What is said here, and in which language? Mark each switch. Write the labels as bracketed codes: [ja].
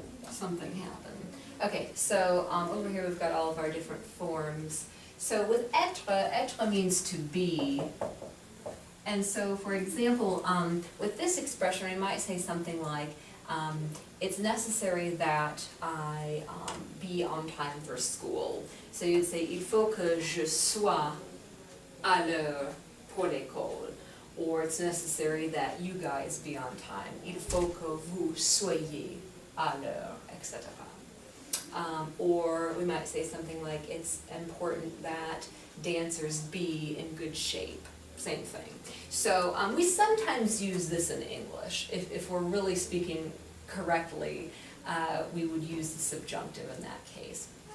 [en] Something happened. Okay, so over here we've got all of our different forms. So with être means to be. And so, for example, with this expression, we might say something like, it's necessary that I be on time for school. [fr] So you'd say, il faut que je sois à l'heure pour l'école. [en] Or it's necessary that you guys be on time. [fr] Il faut que vous soyez à l'heure, etc. [en] Or we might say something like, it's important that dancers be in good shape. Same thing. So we sometimes use this in English. If we're really speaking correctly, we would use the subjunctive in that case.